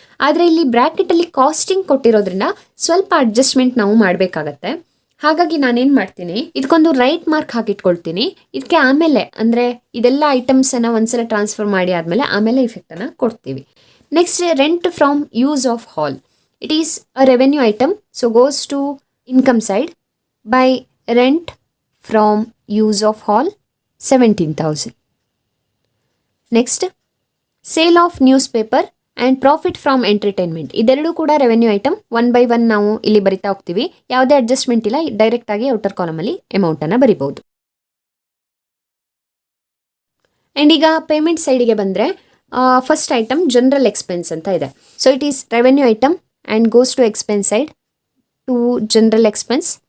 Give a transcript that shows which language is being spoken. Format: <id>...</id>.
<kn>ಆದರೆ ಇಲ್ಲಿ ಬ್ರ್ಯಾಕೆಟಲ್ಲಿ ಕಾಸ್ಟಿಂಗ್ ಕೊಟ್ಟಿರೋದ್ರಿಂದ ಸ್ವಲ್ಪ ಅಡ್ಜಸ್ಟ್ಮೆಂಟ್ ನಾವು ಮಾಡಬೇಕಾಗತ್ತೆ. ಹಾಗಾಗಿ ನಾನೇನು ಮಾಡ್ತೀನಿ, ಇದಕ್ಕೊಂದು ರೈಟ್ ಮಾರ್ಕ್ ಹಾಕಿಟ್ಕೊಳ್ತೀನಿ. ಇದಕ್ಕೆ ಆಮೇಲೆ ಅಂದರೆ ಇದೆಲ್ಲ ಐಟಮ್ಸನ್ನು ಒಂದ್ಸಲ ಟ್ರಾನ್ಸ್ಫರ್ ಮಾಡಿ ಆಮೇಲೆ ಇಫೆಕ್ಟನ್ನು ಕೊಡ್ತೀವಿ.</kn> <en>Next, rent from use of hall. It is a revenue item, so goes to income side by rent from use of hall 17,000. Next, sale of newspaper and profit from entertainment.</en> <kn>ಇದೆರಡು ಕೂಡ revenue item. 1 by 1 ನಾವು ಇಲ್ಲಿ ಬರಿತಾ ಹೋಗ್ತೀವಿ. ಯಾವುದೇ adjustment ಇಲ್ಲ, direct ಆಗಿ outer ಕಾಲಮಲ್ಲಿ ಅಮೌಂಟನ್ನು ಬರಿಬಹುದು. ಆ್ಯಂಡ್ ಈಗ ಪೇಮೆಂಟ್ ಸೈಡಿಗೆ ಬಂದರೆ ಫಸ್ಟ್ ಐಟಮ್ ಜನರಲ್ ಎಕ್ಸ್ಪೆನ್ಸ್ ಅಂತ ಇದೆ.</kn> <en>So it is revenue item and goes to expense side to general expense.</en>